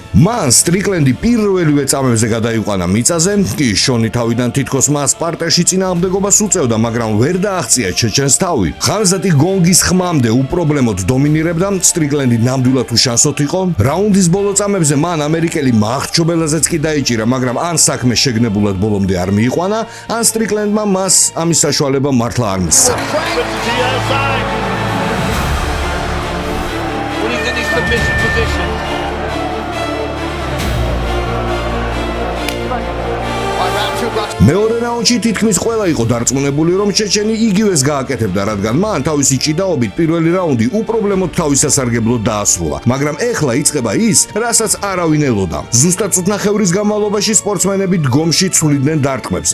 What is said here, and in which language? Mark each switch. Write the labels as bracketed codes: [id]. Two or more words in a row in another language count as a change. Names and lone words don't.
[ka] მან სტრიკლენდი პირველივე წამებზე გადაიყვანა მიწაზე, კი შონი თავიდან თითქოს მას პარტერში წინააღმდეგობას უწევდა, მაგრამ ვერ დააღწია ჩეჩენს თავი. ხამზატი გონგის ხმამდე უპრობლემოდ დომინირებდა, სტრიკლენდი ნამდვილად უშანსოთ იყო. რაუნდის ბოლო წამებზე მან ამერიკელი მახრჩობელაზეც კი დაიჭირა, მაგრამ ან საქმე შეგნებულად ბოლომდე არ მიიყვანა, ან სტრიკლენდმა მას ამის საშუალება მართლა არ მისცა. [en] When he's in these submission positions. By round 2, Brock [ka] მეორე რაუნდში თითქმის ყველა იყო დარწმუნებული, რომ ჩეჩენი იგივეს გააკეთებდა, რადგან მან თავისი ჭიდაობით პირველი რაუნდი უპრობლემოდ თავის სასარგებლოდ დაასრულა, მაგრამ ეხლა იწყება ის, რასაც არავინ ელოდა. ზუსტად წუთნახევრის განმავლობაში სპორტსმენები დგომში ცვლიდნენ დარტყმებს.